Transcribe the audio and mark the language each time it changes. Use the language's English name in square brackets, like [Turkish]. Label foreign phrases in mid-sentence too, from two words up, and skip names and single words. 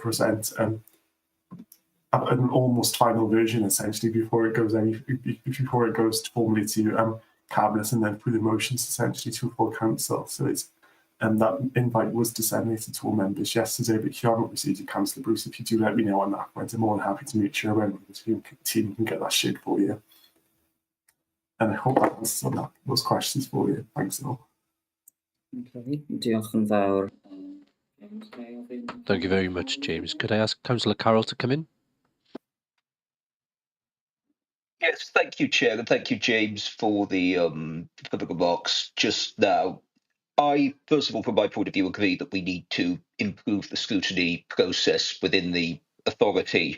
[English] We are looking to present an almost final version essentially before it goes formally to cabinet and then through the motions essentially to a full council. So it's that invite was disseminated to all members yesterday, but if you haven't received it, Councillor Bruce, if you do let me know on that point, I'm more than happy to make sure when the team can get that shared for you. And I hope that answers on that, those questions for you. Thanks all. [Welsh] Okay. Diolch yn fawr. [English] Thank you very much, James. Could I ask Councillor Carroll to come in? Yes, thank you, Chair, and thank you, James, for the remarks just now. I, first of all, from my point of view, agree that we need to improve the scrutiny process within the authority.